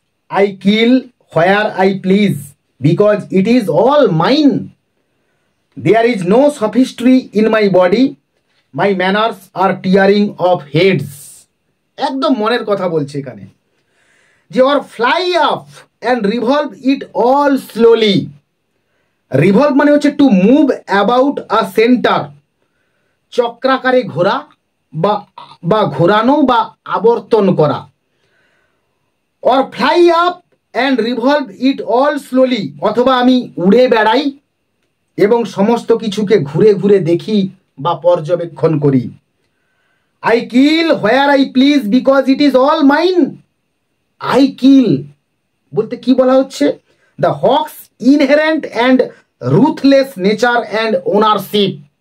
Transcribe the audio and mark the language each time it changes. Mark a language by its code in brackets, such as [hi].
[en] I kill where I please because it is all mine. There is no sophistry in my body. My manners are tearing of heads. [bn] একদম মনের কথা বলছে এখানে যে [en] or fly up and revolve it all slowly. [bn] Revolve মানে হচ্ছে [en] to move about a center, [bn] চক্রাকারে ঘোরা বা ঘোরানো বা আবর্তন করা। [en] or fly up and revolve it all slowly, [bn] অথবা আমি উড়ে বেড়াই এবং সমস্ত কিছুকে ঘুরে ঘুরে দেখি বা পর্যবেক্ষণ করি। [en] I kill where I please because it is all mine. I kill [bn] বলতে কি বলা হচ্ছে? [en] The hawk's inherent and ruthless nature and ownership.